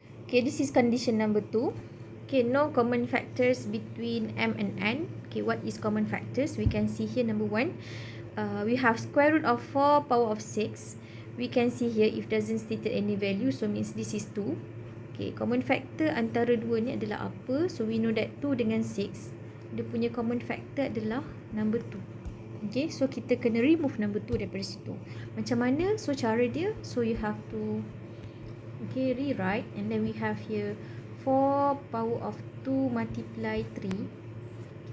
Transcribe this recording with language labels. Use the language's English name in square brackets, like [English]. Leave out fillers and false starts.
[English] Okay, this is condition number 2. Okay, no common factors between m and n. Okay, what is common factors? We can see here number 1. We have square root of 4 power of 6. We can see here if doesn't stated any value, so means this is 2. Okay, common factor [Malay] antara dua ni adalah apa? [English] So we know that 2 dengan 6, [Malay] dia punya [English] common factor adalah number 2. [Malay] Okay, so kita kena [English] remove number 2 [Malay] daripada situ. Macam mana? [English] So [Malay] cara dia, [English] so you have to rewrite, and then we have here 4 power of 2 multiply 3.